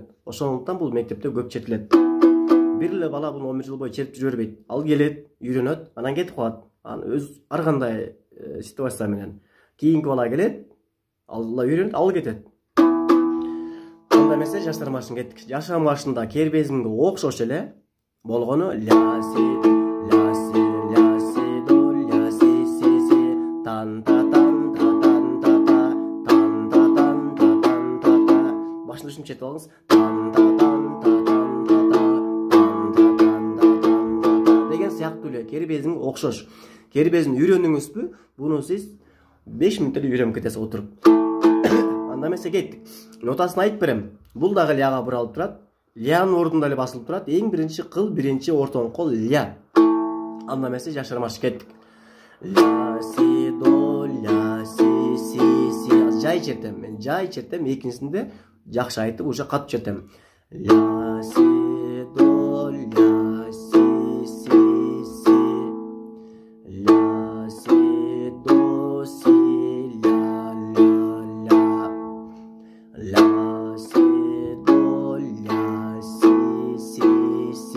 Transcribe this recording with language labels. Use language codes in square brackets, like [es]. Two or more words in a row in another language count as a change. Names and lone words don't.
[ky] Ошондуктан бул мектепте көп чертилет. Бир эле бала буну 11 жыл бою чертип жүрө бербейт. Ал келет, үйрөнөт, анан кетип калат. Анан өз ар кандай ситуация менен. Кийинки бала келет, ал үйрөнөт, ал кетет. Анда эмесе жаштар маршына кеттик. Жаштар маршында кербезимге окшош эле болгону ля си до ля си си си тан та тан та тан та та тан та тан та тан та та. Башында ушинтип чертип алыңыз. Тан та тан та тан та та тан та тан та тан та та деген сыяктуу эле кербезимге окшош. Кербезин үйрөндүңүзбү? Буну сиз 5 мүнөттө үйрөнүп кетесиз отуруп. Анда эмесе кеттик. Нотасын айтып берем. Бул дагы ляга буралып турат. Лянын ордунда эле басылып турат. Эң биринчи кыл, биринчи ортоң кол ля. Анда эмесе жаштар маршы кеттик. Ля си до ля си си си. Жай чертем. Мен жай чертем. Экинчисинде жакшы айтып, уже катып чертем. Ля си до ля си си си. Ля си до си ля ля ля. Ля си до ля си си си.